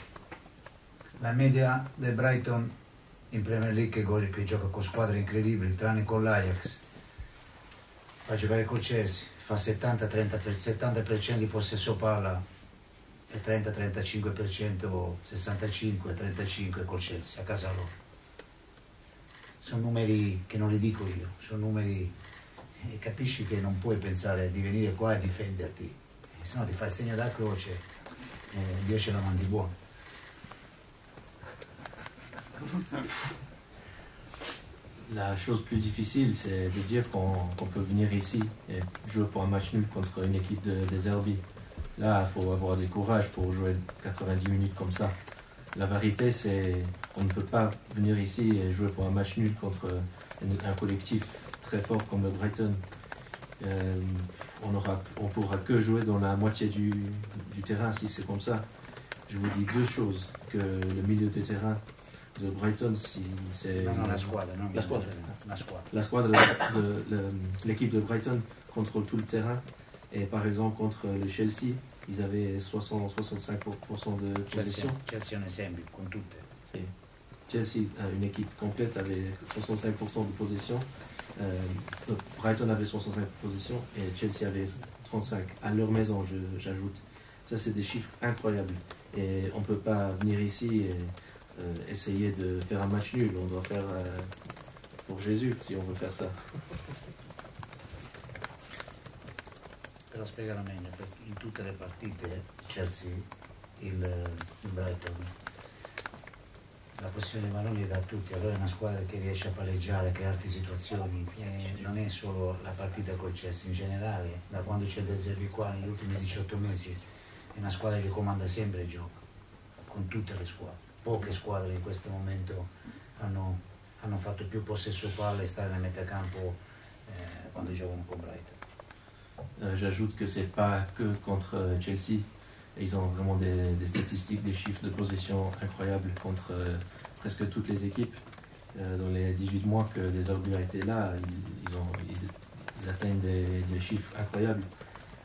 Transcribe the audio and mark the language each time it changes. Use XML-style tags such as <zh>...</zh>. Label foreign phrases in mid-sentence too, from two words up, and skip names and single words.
<it>La media del Brighton in Premier League che gioca con squadre incredibili, tranne con l'Ajax, va a giocare col Chelsea, fa 70% di possesso palla e 30-35%, 65-35 col Chelsea, a casa loro. Sono numeri che non li dico io, sono numeri e capisci che non puoi pensare di venire qua e difenderti, se no ti fai il segno da croce e Dio ce la mandi buona.</it> <fr>La chose plus difficile, c'est de dire qu'on peut venir ici et jouer pour un match nul contre une équipe des Zerbi. Là, il faut avoir du courage pour jouer 90 minutes comme ça. La vérité, c'est qu'on ne peut pas venir ici et jouer pour un match nul contre un collectif très fort comme le Brighton. On pourra que jouer dans la moitié du terrain si c'est comme ça. Je vous dis 2 choses, que le milieu de terrain de Brighton, si c'est...</fr> <it>Non, la squadra, non? La squadra. La</it> <fr>squadra l'équipe de Brighton contrôle tout le terrain. Et par exemple, contre le Chelsea, ils avaient 60-65% de possession.</fr> <it>Chelsea è un esempio, con tutte.</it> <fr>Et Chelsea, une équipe complète, avait 65% de possession. Brighton avait 65% de possession et Chelsea avait 35%. À leur maison, j'ajoute. Ça, c'est des chiffres incroyables. Et on ne peut pas venir ici et essayer de faire un match nul. On doit faire pour Jésus si on veut faire ça.</fr> <it>Per spiegare meglio, in tutte le partite Chelsea, il Brighton, la posizione dei palloni è da tutti, allora è una squadra che riesce a palleggiare, a crearti situazioni, e non è solo la partita col Chelsea, in generale, da quando c'è De Zerbi qua negli ultimi 18 mesi, è una squadra che comanda sempre il gioco, con tutte le squadre. Poche squadre in questo momento hanno fatto più possesso palla e stare nel metacampo quando giocano con Brighton.</it> <fr>J'ajoute que c'est pas que contre Chelsea. Ils ont vraiment des statistiques, des chiffres de possession incroyables contre presque toutes les équipes. Dans les 18 mois que les Zerbi a été là, ils atteignent des chiffres incroyables.</fr>